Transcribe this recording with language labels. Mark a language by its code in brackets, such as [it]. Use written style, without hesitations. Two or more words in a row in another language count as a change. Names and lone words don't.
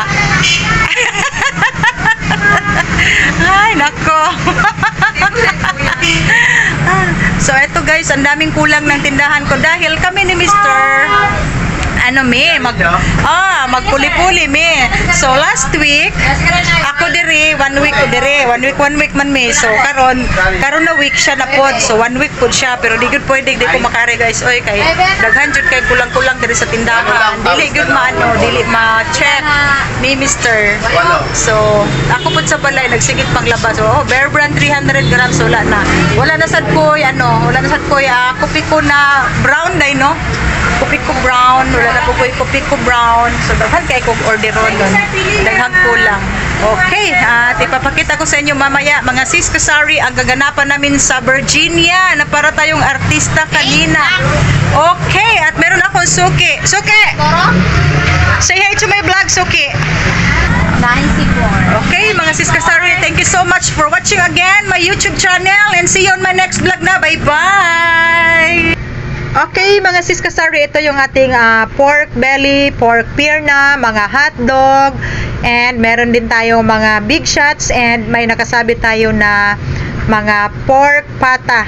[tl] Ay, nako. So, eto guys, ang daming kulang ng tindahan ko dahil kami ni Mr. [ceb] Magpuli-puli me. [en] So, last week, [ceb] ako diri, 1 week ko diri. 1 week man me. So, karon na week siya na pod. So, 1 week pod siya. Pero di gud pwede, di ko makari guys. Oy, kay daghan jud kay kulang-kulang diri sa tindahan. Dili gud dili ma-check ni Mr. So, ako pod sa balay, nagsigit pang labas. So, Bear Brand 300 grams. Wala na. Wala na sad ko, kopi ko na brown day, no? Kopi ko brown, wala na po kopi ko brown. So, daghan kay kong orderon doon. Daghan kulang. [tl] Okay, at ipapakita ko sa inyo mamaya, mga sis kasari, ang gaganapan namin sa Virginia na para tayong artista kanina. Okay, at meron akong suki. Suki! [en] Say hi to my vlog, Suki. [tl] 94. Okay, mga sis kasari, [en] thank you so much for watching again my YouTube channel and see you on my next vlog na. Bye-bye! [tl] Okay, mga sis kasari, ito yung ating [en] pork belly, [tl] pork pierna, mga hotdog, and meron din tayong mga [en] big shots, [tl] and may nakasabit tayo na mga pork pata.